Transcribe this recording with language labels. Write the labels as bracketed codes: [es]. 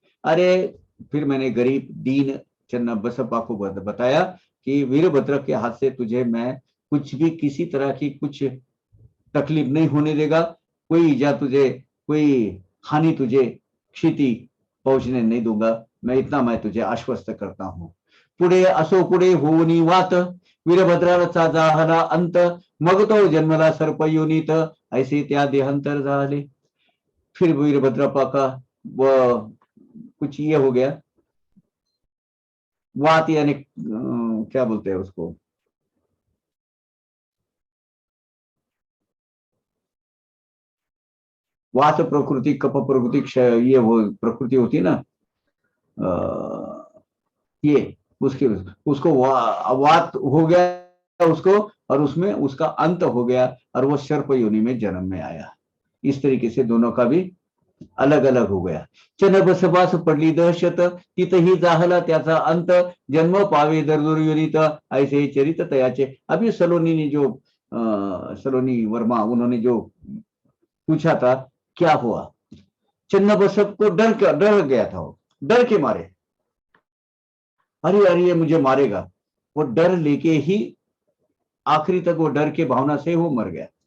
[hi] अरे फिर मैंने गरीब दीन चन्नबसप्पा को बताया कि वीरभद्र के हाथ से तुझे मैं कुछ भी किसी तरह की कुछ तकलीफ नहीं होने देगा, कोई इजा तुझे, कोई हानि तुझे, क्षति पहुंचने नहीं दूंगा, मैं इतना मैं तुझे आश्वस्त करता हूं। [mr] पुढे असो पुढे होनी वात, वीरभद्राचा झाला अंत, मग तो जन्मला सर्प योनीत, ऐसे त्या देहांतर झाले। [hi] फिर वीरभद्रप्पा का वो कुछ ये हो गया, वात यानी क्या बोलते हैं उसको, वात प्रकृति, कफ प्रकृति, क्षय, ये वो प्रकृति होती है ना, ये उसके उसको वात हो गया उसको, और उसमें उसका अंत हो गया, और वो सर्प योनि में जन्म में आया। इस तरीके से दोनों का भी अलग अलग हो गया। [mr] चन बसवास पडली दहशत, तिथही झाला त्याचा अंत, जन्म पावे दरदुर योनित, ऐसे चरित तयाचे। [hi] अभी सलोनी ने जो सलोनी वर्मा उन्होंने जो पूछा था क्या हुआ, चन्न बसव को डर गया था, वो डर के मारे, अरे अरे ये मुझे मारेगा, वो डर लेके ही आखिरी तक वो डर के भावना से वो मर गया।